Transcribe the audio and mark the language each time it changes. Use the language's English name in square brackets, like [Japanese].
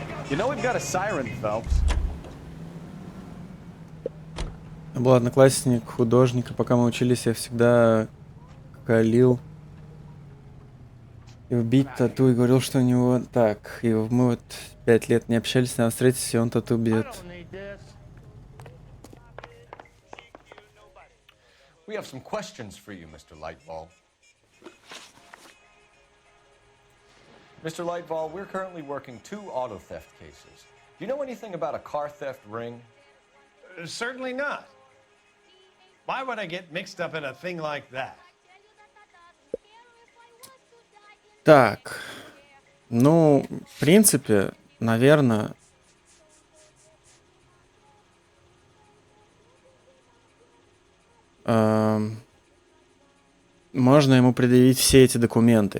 [English] You know we've got a siren, Phelps. [Russian] Я был одноклассник художника, пока мы учились, я всегда калил и вбить тату и говорил, что у него так. И мы вот 5 лет не общались, надо встретиться, и он тату бьет. [English] We have some questions for you, Mr. Lightball. Mr. Lightball, we're currently working 2 auto theft cases. Do you know anything about a car theft ring? Certainly not. Why would I get mixed up in a thing like that? [Russian] Так, ну, в принципе, наверное, можно ему предъявить все эти документы.